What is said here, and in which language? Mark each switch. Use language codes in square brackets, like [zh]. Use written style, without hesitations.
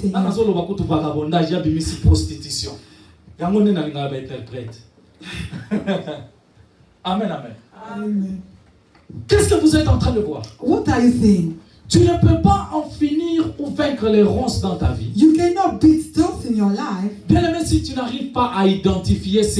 [fr] seigneurs. [ln] nazo loba kutu vagabondage ya bimisi prostitution. Yango ne na ngaba interprète. Amen, amen. Amen. [fr] Qu'est-ce que vous êtes en train de voir? [en] What are you saying? [fr] Tu ne peux pas en finir ou vaincre les ronces dans ta vie. [en] You cannot beat those in your life [fr] Bien aimé, si tu n'arrives pas à identifier ce